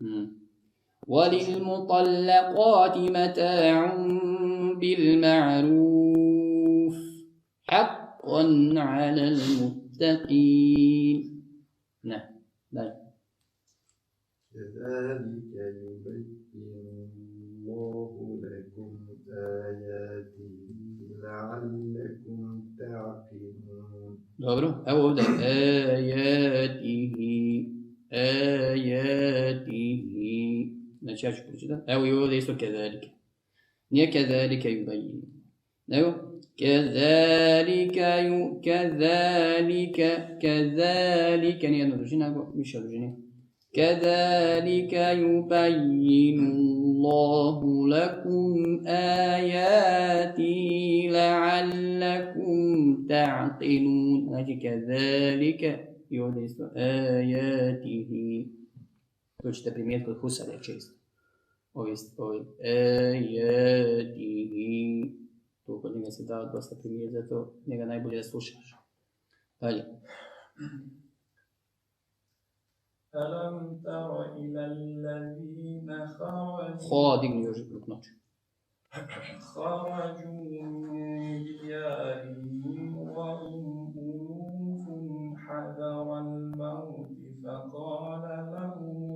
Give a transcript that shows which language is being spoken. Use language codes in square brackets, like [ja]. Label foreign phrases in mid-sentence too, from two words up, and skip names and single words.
[ar] وللمطلقات متاع بالمعروف حقا على المتقين. نعم. كذلك يبين الله لكم آياته لعلكم تعقلون. [bs] Dobro, evo ovdje ajatihi. Znači ja ću pročitati. Evo i ovdje isto kedalike. Nije [ar] كذلك يبين. [bs] Nego kedalike nije jedna dužina, nego više dužine. [ar] كذلك يبين الله لكم آياته لعلكم تعقلون. [bs] znači كذلك i ovdje isto آياته. To ćete primijetiti kod Husarja često. Ovi آياته. To kod njega se da dosta primijeti, zato njega najbolje da slušaš. Dalje. [ar] ألم تر إلى الذين خرجوا من ديارهم وهم ألوف حذر الموت فقال لهم